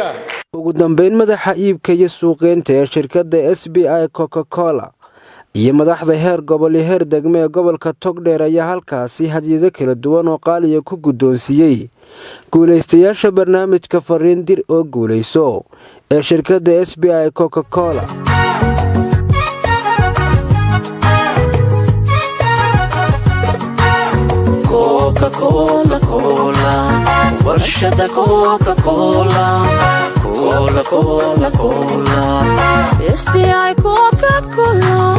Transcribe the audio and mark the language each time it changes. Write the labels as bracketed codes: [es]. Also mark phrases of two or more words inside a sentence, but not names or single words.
[so] ugu dambeyn madaxa iibka iyo suuqeynta ee shirkadda SBI Coca-Cola iyo madaxda heer gobol iyo heer degme ee gobolka Togdheer ayaa halkaasi hadiyado kala duwan oo qaaliya ku guddoonsiiyey guulaystayaasha barnaamijka fariin dir oo guulayso ee shirkadda SBI Coca-Cola Coca-Cola Cola warshada Coca-Cola Cola Cola Cola SBI Coca-Cola